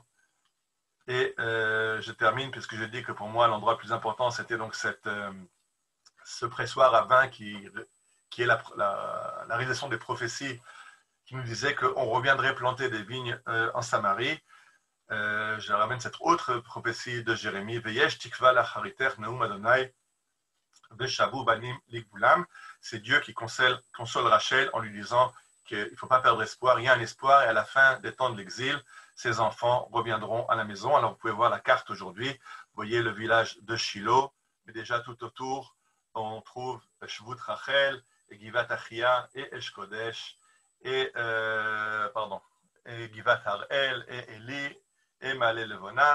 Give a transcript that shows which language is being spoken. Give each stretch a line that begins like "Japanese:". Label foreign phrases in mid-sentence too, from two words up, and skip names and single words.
French: Et je termine puisque je dis que pour moi l'endroit le plus important c'était donc ce pressoir à vin qui est la réalisation des prophéties qui nous disait qu'on reviendrait planter des vignes en Samarie. Je ramène cette autre prophétie de Jérémie,
Hebrew: ויש תקוה לאחריתך נאם ה' ושבו בנים לגבולם.
French: C'est Dieu qui console Rachel en lui disant qu'il ne faut pas perdre espoir, il y a un espoir et à la fin des temps de l'exil, ses enfants reviendront à la maison. Alors vous pouvez voir la carte aujourd'hui, vous voyez le village de Shiloh, mais déjà tout autour, on trouve Shvut Rachel, et Givat Achia, et Esh Kodesh, et Givat Harel, et Eli, et Malé Levona.